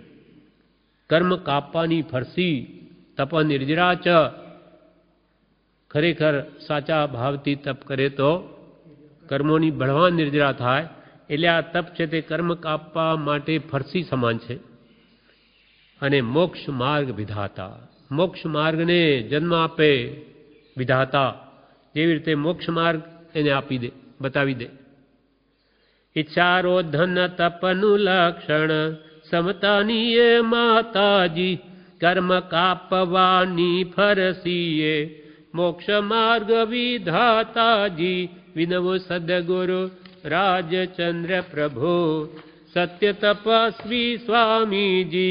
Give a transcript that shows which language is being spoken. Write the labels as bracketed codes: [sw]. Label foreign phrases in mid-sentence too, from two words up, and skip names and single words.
[gu] કર્મ કાપવાની ફરસી તપ નિર્જરા ચ, ખરેખર સાચા ભાવથી તપ કરે તો કર્મોની બળવાન નિર્જરા થાય। એટલે આ તપ છે તે કર્મ કાપવા માટે ફરસી સમાન છે। અને મોક્ષ માર્ગ વિધાતા, મોક્ષ માર્ગને જન્મ આપે વિધાતા, જેવી રીતે મોક્ષ માર્ગ એને આપી દે, બતાવી દે। ઇચ્છારોધન તપનુ લક્ષણ સમતાની એ માતાજી, કર્મ કાપવાની ફરસીએ મોક્ષ માર્ગ વિધાતા જી। વિનવો સદ્ગુરુ રાજચંદ્ર પ્રભુ સત્ય તપસ્વી સ્વામી જી।